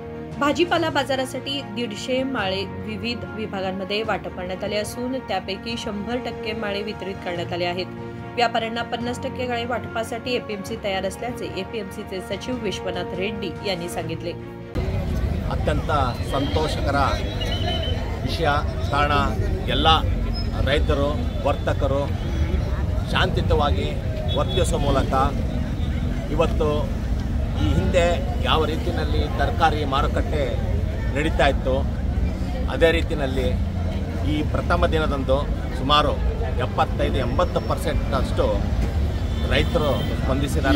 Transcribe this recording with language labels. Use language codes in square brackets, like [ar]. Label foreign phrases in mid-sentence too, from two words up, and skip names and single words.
[mr] भाजीपाला बाजारासाठी 150 माळे विविध विभागांमध्ये वाटप करण्यात आले असून त्यापैकी 100% माळे वितरित करण्यात आले आहेत। व्यापाऱ्यांना 50% गाळे वाटपासाठी एपीएमसी तयार असल्याचे एपीएमसीचे सचिव विश्वनाथ रेड्डी यांनी सांगितले। [kn] अत्यंत ಸಂತೋಷಕರ ವಿಷಯ ಕಾರಣ ಎಲ್ಲ ರೈತರು ವರ್ತಕರು ಶಾಂತಿಯುತವಾಗಿ ವರ್ತಿಸುವ ಮೂಲಕ ಇವತ್ತು ಈ ಹಿಂದೆ ಯಾವ ರೀತಿಯಲ್ಲಿ ತರಕಾರಿ ಮಾರುಕಟ್ಟೆ ನಡೀತಾ ಇತ್ತು ಅದೇ ರೀತಿಯಲ್ಲಿ ಈ ಪ್ರಥಮ ದಿನದಂದು ಸುಮಾರು 75-80% ಅಷ್ಟು ರೈತರು ಸ್ಪಂದಿಸಿದ್ದಾರೆ।